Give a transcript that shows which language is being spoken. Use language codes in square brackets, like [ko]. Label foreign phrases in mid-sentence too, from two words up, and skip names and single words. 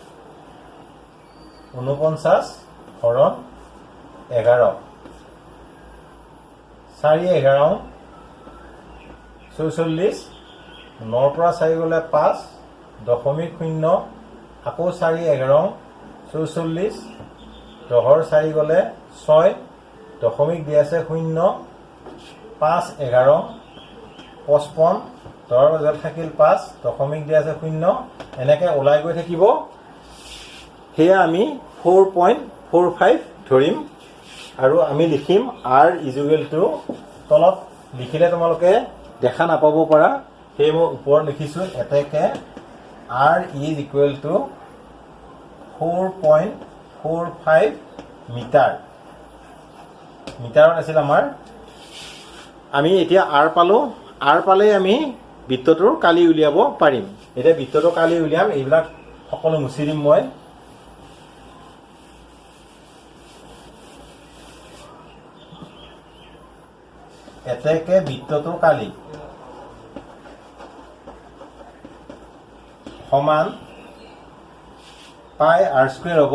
[as] 49 হৰণ 11, 4 11 44, 9 পৰা 4 গ'লে 5, 0.0, আকৌ 4 11 44, 10ৰ 4 গ'লে 6, দশমিক দি আছে 0, 5 11 55, 10ৰ মাজত থাকিল 5, দশমিক দি আছে 0, এনেকে ওলাই গৈ থাকিব। [en] সেয়া আমি 4.45 ধৰিম আৰু আমি লিখিম r is equal to, [as] তলত লিখিলে তোমালোকে দেখা নাপাব পাৰা, সেয়ে মই ওপৰত লিখিছো এতেকে [en] r is equal to [as] 4.45 মিটাৰ। মিটাৰত আছিল আমাৰ। আমি এতিয়া r পালো। r পালে আমি বৃত্তটোৰ কালি উলিয়াব পাৰিম। এতিয়া বৃত্তটো কালি উলিয়াম, এইবিলাক সকলো মুছি দিম মই। এতেকে বৃত্তটোৰ কালি সমান পাই r স্কুৱেৰ হ'ব।